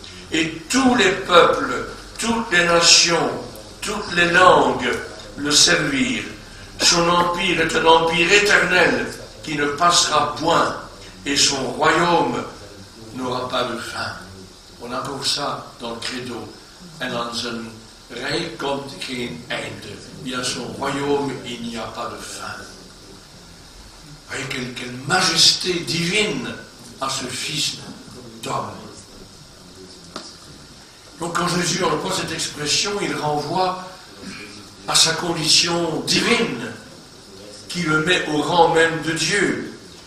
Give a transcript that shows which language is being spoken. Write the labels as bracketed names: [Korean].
[French] Et tous les peuples, toutes les nations, toutes les langues le servirent. Son empire est un empire éternel qui ne passera point, et son royaume n'aura pas de fin. On a encore ça dans le credo. [Dutch] En zijn rijk komt geen einde. [French] Il y a son royaume, il n'y a pas de fin. Voyez quelle majesté divine à ce Fils d'homme. Donc quand Jésus emploie cette expression, il renvoie à sa condition divine, qui le met au rang même de Dieu.